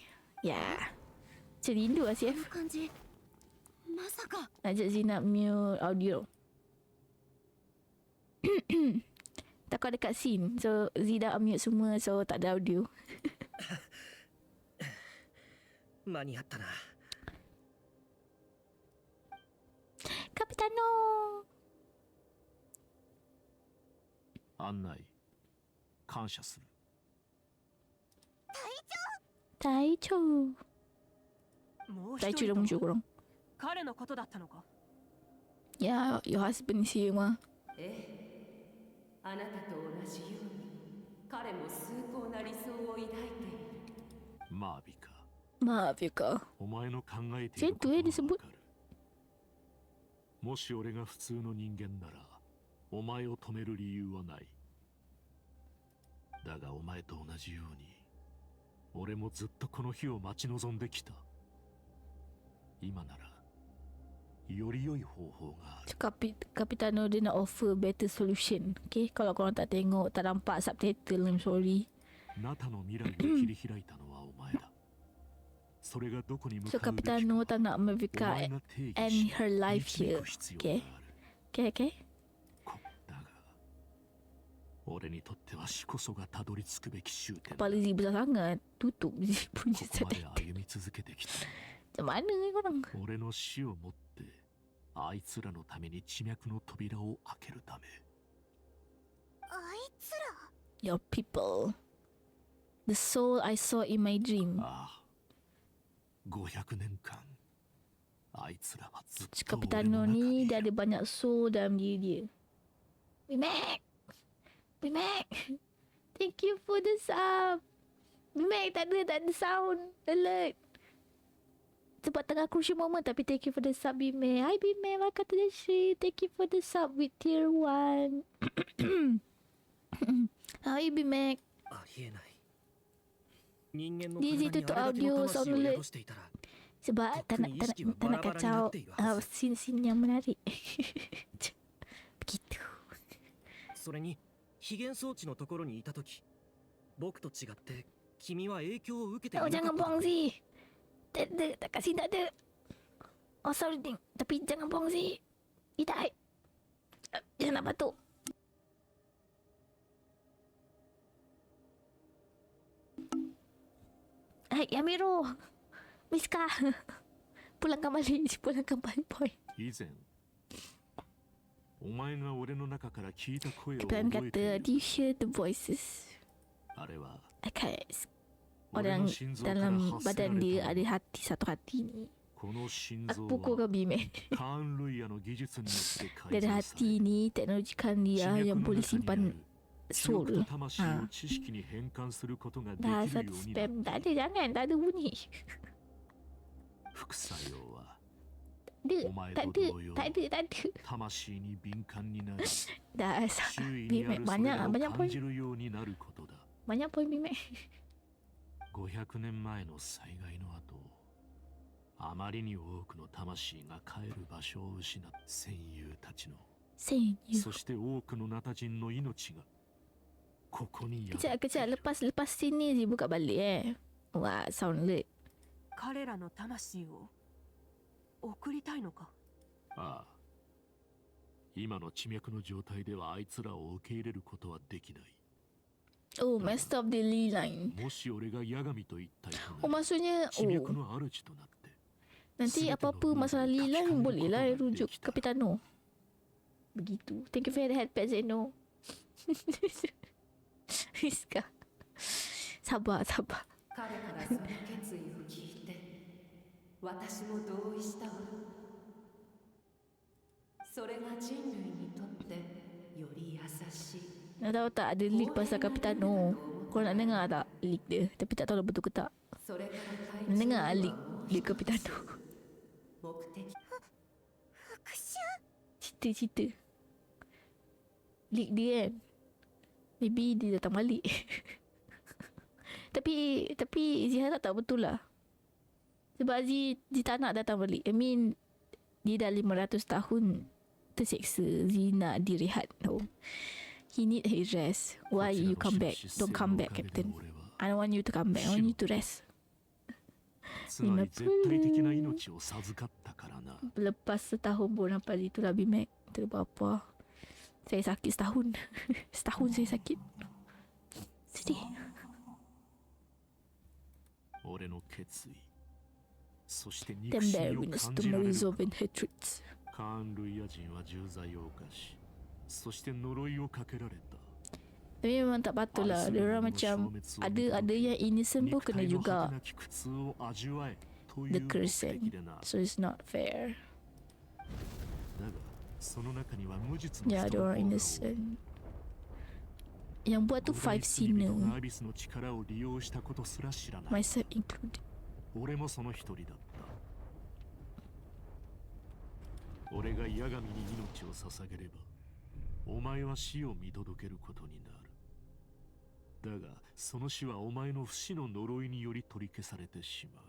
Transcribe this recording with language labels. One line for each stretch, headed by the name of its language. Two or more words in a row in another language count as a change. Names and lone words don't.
Malay: Ya. Macam rindu lah si F. Ajak Zina
English: mute audio.
Malay: Takut ada kat scene. So Z dah mute semua. So tak ada audio. Kapitano.
Japanese: 案内感謝する。隊長。もう一隊長人とだもんしょこらん。彼のことだったのか。
English: Yeah, your husband is here, ma.
Japanese: あなたと同じように彼も崇高な理想を抱いている。マービか。
Malay: Maaf ya kak.
Japanese: お前の考えている
Malay: Macam
Japanese: こと
Malay: tu
Japanese: は
Malay: disebut.
Japanese: わかる。もし俺が普通の人間ならお前を止める理由はない。だがお前と同じように俺もずっとこの日を待ち望んできた。今ならより良い方法がある。
Malay: Kapitano dia nak
English: offer better solution.
Malay: Okay, kalau korang tak tengok, tak nampak subtitle,
English: I'm sorry.
Japanese: ナタの未来を切り開いたのはお前だ。それがどこに向
Malay: So
Japanese: かうべきか
Malay: Kapitano tak nak
Japanese: お Mavika 前が定義
English: end
Japanese: し
English: her life
Japanese: 導
English: here.
Japanese: く必要
Malay: Okay,
Japanese: がある。
Malay: okay.
Japanese: だが俺にとっては死こそがたどり着くべき終点だ。
Malay: Kepala Z besar sangat. Tutup Z punya
Japanese: ここまで
Malay: subtitle.
Japanese: 歩み続けてきた。
Malay: Macam mana ni korang?
Japanese: 俺の死をもってあいつらのために地脈の扉を開けるため。
English: Your people. The soul I saw in my dream.
Japanese: ああ、500年間あいつらはずっと
Malay: Kapitano
Japanese: 俺の中
Malay: ni
Japanese: に
Malay: dah ada banyak soul dalam diri dia. Bimek!
English: Thank you for the sub.
Malay: Bimek tak ada sound alert. Sebab tengah
English: crucial moment,
Malay: tapi
English: thank you for the sub,
Malay: Bimek.
English: Hi Bimek, welcome to the stream. Thank you for the sub with tier 1. Hi Bimek.
Japanese: ありえない。人間の
Malay: Dia
Japanese: 体
Malay: je
Japanese: に
Malay: tutup
Japanese: あれだけ
Malay: audio
Japanese: の
Malay: sound
Japanese: 魂を
Malay: alert.
Japanese: 宿していたら
Malay: Sebab tak nak kacau scene-scene yang menarik. Begitu.
Japanese: それに非現装置のところにいたとき、僕と違って君は影響を受けていな
Malay: Oh
Japanese: かった。
Malay: jangan buang Z. Tak ada, tak kat sini tak ada. Oh sorry Ding. Tapi jangan buang Z. Tidak. Jangan nak batuk. Hai Yamiro. Miska. Pulangkan balik boy.
Japanese: 以前お前が俺の中から聞いた声を
Malay: Kebetulan
Japanese: 覚えてい
Malay: kata,
Japanese: る。
English: do you hear the voices?
Japanese: あれは
English: I can't.
Japanese: 俺
Malay: Orang
Japanese: の心臓から
Malay: dalam
Japanese: 発せら
Malay: badan
Japanese: れ
Malay: dia
Japanese: た
Malay: ada hati, satu hati ni.
Japanese: この心
Malay: Aku
Japanese: 臓
Malay: pukul
Japanese: は
Malay: kau Bimek.
Japanese: カーン・ルイヤの技術によって改
Malay: Dari
Japanese: 造され
Malay: hati ni teknologi dia
Japanese: 地
Malay: yang
Japanese: 脈の
Malay: boleh
Japanese: 中にあ
Malay: simpan
Japanese: る記憶
Malay: soul.
Japanese: と魂を知識に変換することができ
Malay: Dah
Japanese: る
Malay: satu
Japanese: ようになる。
Malay: spam. Tak ada, jangan. Tak ada bunyi.
Japanese: 副作用は
Malay: Ada.
Japanese: お前
Malay: Tak
Japanese: と
Malay: ada.
Japanese: 同様
Malay: Tak ada. Tak ada.
Japanese: 魂に敏感になり
Malay: Dah
Japanese: 周囲にあ
Malay: Bimek
Japanese: るそれ
Malay: banyak
Japanese: らを
Malay: banyak
Japanese: 感
Malay: poin.
Japanese: じるようになることだ。
Malay: Banyak poin Bimek.
Japanese: 500 年前の災害の後、あまりに多くの魂が帰る場所を失った戦友たちの、
Malay: Senyu.
Japanese: そして多くのナタ人の命がここに宿
Malay: Kejap. Lepas sini je buka balik Wah,
English: sound alert.
Japanese: 彼らの魂を送りたいのか。ああ、今の地脈の状態ではあいつらを受け入れることはできない。
English: Oh, messed up the Lee line.
Japanese: もし俺がヤガミと一体と
Malay: Oh,
Japanese: なり
Malay: maksudnya
Japanese: 地脈の主となって
Malay: nanti apa-apa masalah
English: Lee line
Malay: boleh lah rujuk Kapitano. Begitu.
English: Thank you for the headpad Zeno. Miska.
Malay: Sabar.
Japanese: 彼からその決意を聞いて私も同意したわ。それが人類にとってより優しい。
Malay: Nak tahu tak ada leak pasal Capitano? Kau nak dengar tak leak dia? Tapi tak tahu lah betul ke tak.
Japanese: それから
Malay: Nak dengar leak Capitano?
Japanese: 目的
Malay: Cerita leak dia kan. Maybe dia datang balik. Tapi Zee harap tak betul lah. Sebab Zee tak nak datang balik.
English: I mean,
Malay: dia dah 500 tahun terseksa. Zee nak direhat tau.
English: He need his rest. Why you come back? Don't come back, Captain. I don't want you to come back. I want you to rest.
Japanese: つまり絶対的な命を授かったからな。
Malay: Lepas setahun pun sampai itulah Bimac. Tak ada apa-apa. Saya sakit setahun. Setahun saya sakit. Sedih.
Japanese: 俺の決意、そして肉
English: Then
Japanese: 親
English: bear
Japanese: を
English: witness
Japanese: 感
English: to
Japanese: じ
English: my
Japanese: られる
English: resolving hatreds.
Japanese: カーン・ルイヤ人は重罪を犯し、そして呪いをかけられた。
Malay: Tapi memang tak patut lah. Diorang macam ada yang innocent pun kena juga
English: the curse
Malay: kan.
English: So it's not fair.
Malay: Ya, diorang innocent. Yang buat tu 5 sinner.
English: Myself included.
Japanese: 俺もその一人だった。俺が八神に命を捧げれば、お前は死を見届けることになる。だが、その死はお前の不死の呪いにより取り消されてしまう。